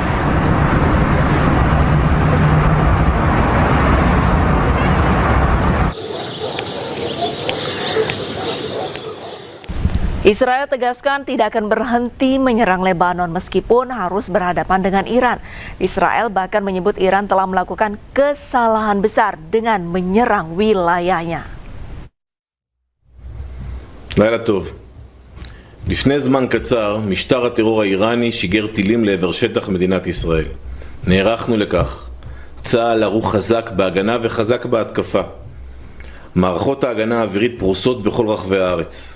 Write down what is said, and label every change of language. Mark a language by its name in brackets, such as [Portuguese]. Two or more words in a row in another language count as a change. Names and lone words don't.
[Indonesian] Israel tegaskan tidak akan berhenti menyerang Lebanon meskipun harus berhadapan dengan Iran. Israel bahkan menyebut Iran telah melakukan kesalahan besar dengan menyerang wilayahnya. [Hebrew] לילה טוב. לפני זמן קצר, משטר הטרור האיראני שיגר טילים לעבר שטח מדינת ישראל. נערכנו לכך. צה"ל ערוך חזק בהגנה וחזק בהתקפה. מערכות ההגנה האווירית פרוסות בכל רחבי הארץ.